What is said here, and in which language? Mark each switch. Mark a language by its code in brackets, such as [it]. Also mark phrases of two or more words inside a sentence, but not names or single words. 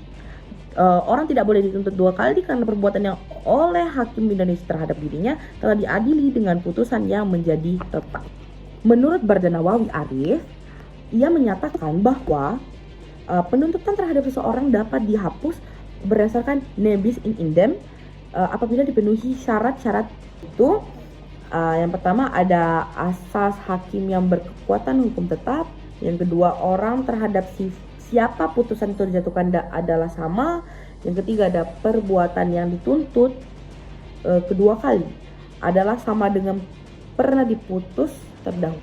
[id] Orang tidak boleh dituntut 2 kali karena perbuatan yang oleh hakim Indonesia terhadap dirinya telah diadili dengan putusan yang menjadi tetap. Menurut Bardanawawi Arif, ia menyatakan bahwa penuntutan terhadap seseorang dapat dihapus berdasarkan [la] nebis in idem [id] apabila dipenuhi syarat-syarat itu. Yang pertama ada asas hakim yang berkekuatan hukum tetap. Yang kedua, orang terhadap siapa putusan itu dijatuhkan adalah sama. Yang ketiga, ada perbuatan yang dituntut kedua kali adalah sama dengan pernah diputus terdahulu.